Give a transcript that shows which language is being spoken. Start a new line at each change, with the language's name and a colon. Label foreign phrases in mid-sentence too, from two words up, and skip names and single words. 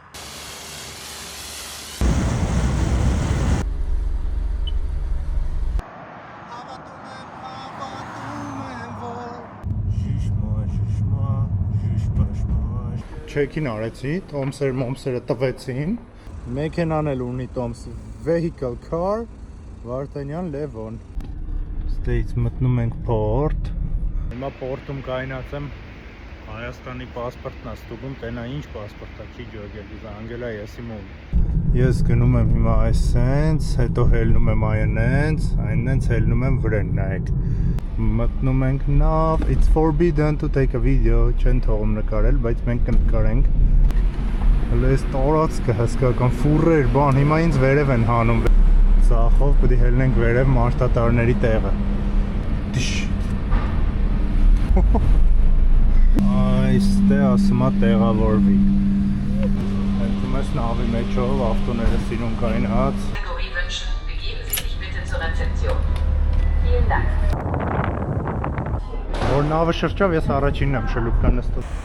Armenian: Չեքին արեցի, տոմսերը տվեցին մեքենան էլ ունի տոմս
English: vehicle car
Armenian: Վարդանյան Լևոն Ստեյց մտնում ենք պորտ Հիմա պորտում կայնած եմ Հայաստանի պասպորտն է ստուգում, տենա ինչ պասպորտ է, չի ջոգել, զանգել է եսի մոմ Ես գնում եմ հիմա այսենց, հետո հելնում եմ այնենց, այնենց հելնում եմ վրեն, նայեք Մտնում ենք նավ,
English: it's forbidden to take a video,
Armenian: չեն թողում նկարել, բայց մենք կնկարենք Հələ այս տարածքը հսկական ֆուրեր, բան, հիմա ինձ վերև են հանում Սախով պտի հելնենք վերև մաշտատարների տեղը Այստեղ ասում է տեղավորվի Հենքում ես նավի մեջով, ավտոները սիրուն կայնած Որ նավը շրջավ, ես առաջինն եմ շլուպկա նստում